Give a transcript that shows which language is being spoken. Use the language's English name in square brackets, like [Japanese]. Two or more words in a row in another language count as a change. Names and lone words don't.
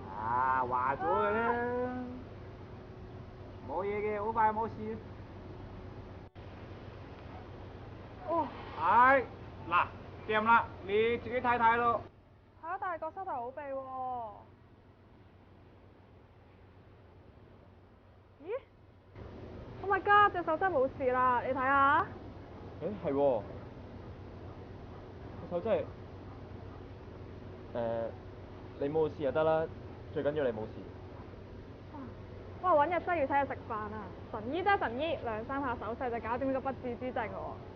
[Cantonese] 啊，話咗嘅啦，冇嘢嘅，好快冇事。哦，係，嗱，掂啦，你自己睇睇咯。嚇！但係個膝頭好痹喎。咦 ？ [English] Oh my god！ [Cantonese] 隻手真係冇事啦，你睇下。誒係喎，個手真係你冇事就得啦，最緊要你冇事。哇！揾日真係要請佢食飯啊！神醫啫神醫，兩三下手勢就搞掂呢個不治之症喎。